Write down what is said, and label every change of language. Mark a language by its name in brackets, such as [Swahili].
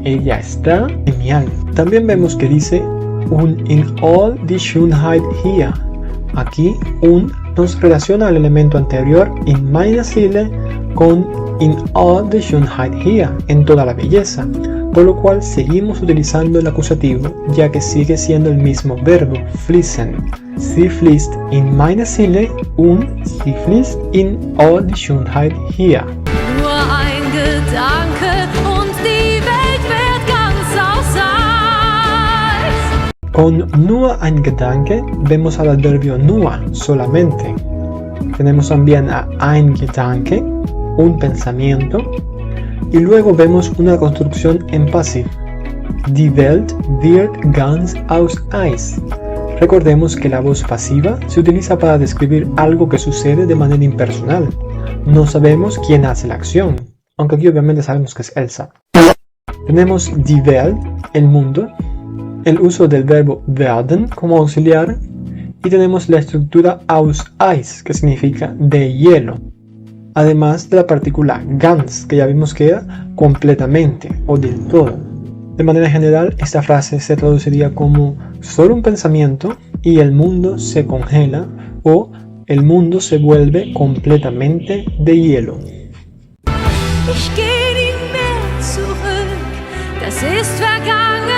[Spanish] Ella está en mi alma. También vemos que dice un [German] in all die Schönheit hier. [Spanish] Aquí un nos relaciona al elemento anterior [German] in meiner Seele [Spanish] con [German] in all die Schönheit hier, [Spanish] en toda la belleza, por lo cual seguimos utilizando el acusativo, ya que sigue siendo el mismo verbo, fließen. [German] Sie fließt in meine Seele und sie fließt in all die Schönheit hier. Nur ein Gedanke und die Welt wird ganz aus Eis. [Spanish] Con [German] nur ein Gedanke [Spanish] vemos al adverbio nur, solamente. Tenemos también a ein Gedanke, un pensamiento, y luego vemos una construcción en pasivo. [German] Die Welt wird ganz aus Eis. [Spanish] Recordemos que la voz pasiva se utiliza para describir algo que sucede de manera impersonal. No sabemos quién hace la acción, aunque aquí obviamente sabemos que es Elsa. Tenemos die Welt, el mundo, el uso del verbo werden como auxiliar, y tenemos la estructura aus Eis, que significa de hielo, además de la partícula ganz, que ya vimos que era completamente o del todo. De manera general, esta frase se traduciría como solo un pensamiento y el mundo se congela o el mundo se vuelve completamente de hielo. [German] Ich geh nie mehr zurück, das ist Vergangenheit.